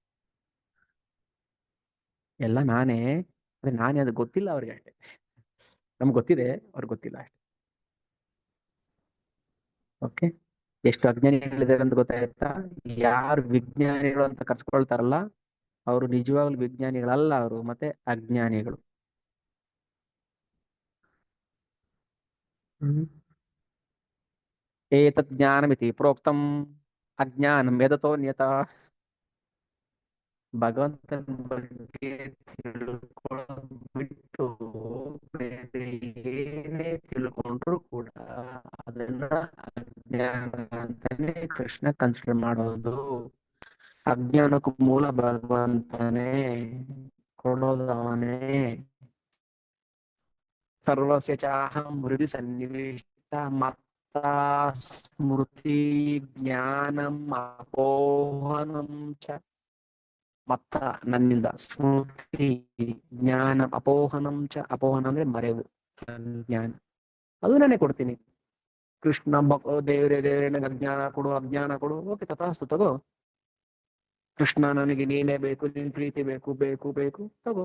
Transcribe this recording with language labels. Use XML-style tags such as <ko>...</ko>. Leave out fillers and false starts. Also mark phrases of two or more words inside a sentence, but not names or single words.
<kn>ಎಲ್ಲ ನಾನೇ. ಅದೇ ನಾನೇ, ಅದು ಗೊತ್ತಿಲ್ಲ ಅವ್ರಿಗೆ ಅಷ್ಟೇ. ನಮ್ಗೆ ಗೊತ್ತಿದೆ, ಅವ್ರಿಗೆ ಗೊತ್ತಿಲ್ಲ ಅಷ್ಟೇ. ಓಕೆ, ಎಷ್ಟು ಅಜ್ಞಾನಿಗಳಿದ್ದಾರೆ ಅಂತ ಗೊತ್ತಾಯ್ತಾ? ಯಾರು ವಿಜ್ಞಾನಿಗಳು ಅಂತ ಕರ್ಸ್ಕೊಳ್ತಾರಲ್ಲ ಅವರು ನಿಜವಾಗ್ಲೂ ವಿಜ್ಞಾನಿಗಳಲ್ಲ, ಅವರು ಮತ್ತೆ ಅಜ್ಞಾನಿಗಳು.</kn> <sa>ಏತತ್ ಜ್ಞಾನಮಿತಿ ಪ್ರೋಕ್ತಂ ಅಜ್ಞಾನಂ ಯದತೋನ್ಯತ.</sa> <kn>ಭಗವಂತನ ಬಗ್ಗೆ ತಿಳ್ಕೊಳ್ಳೋದು ಬಿಟ್ಟು ಬೇರೆ ಏನೇ ತಿಳ್ಕೊಂಡ್ರು ಕೂಡ ಅದನ್ನ ಅಜ್ಞಾನ ಅಂತಾನೆ ಕೃಷ್ಣ ಕನ್ಸಿಡರ್ ಮಾಡೋದು. ಅಜ್ಞಾನಕ್ಕೂ ಮೂಲ ಭಗವಂತನೇ, ಕೊಡೋದು ಅವನೇ.</kn> <sa>ಸರ್ವಸ್ಯ ಚಾಹಂ ಹೃದಯ ಸನ್ನಿವೇಶ ಮತ್ತ ಸ್ಮೃತಿ ಜ್ಞಾನಂ ಅಪೋಹನಂ ಚ.</sa> <kn>ಮತ್ತ ನನ್ನಿಂದ,</kn> <sa>ಸ್ಮೃತಿ ಜ್ಞಾನ ಅಪೋಹನಂ ಚ.</sa> <kn>ಅಪೋಹನ ಅಂದ್ರೆ ಮರೆವು, ಜ್ಞಾನ ಅದು ನಾನೇ ಕೊಡ್ತೀನಿ. ಕೃಷ್ಣ ದೇವ್ರೆ ದೇವ್ರೆ ನನಗೆ ಅಜ್ಞಾನ ಕೊಡು, ಅಜ್ಞಾನ ಕೊಡು. ಓಕೆ, ತಥಾಸ್ತು, ತಗೋ. ಕೃಷ್ಣ ನನಗೆ ನೀನೇ ಬೇಕು, ನಿನ್ ಪ್ರೀತಿ ಬೇಕು, ಬೇಕು ಬೇಕು, ತಗೋ.</kn>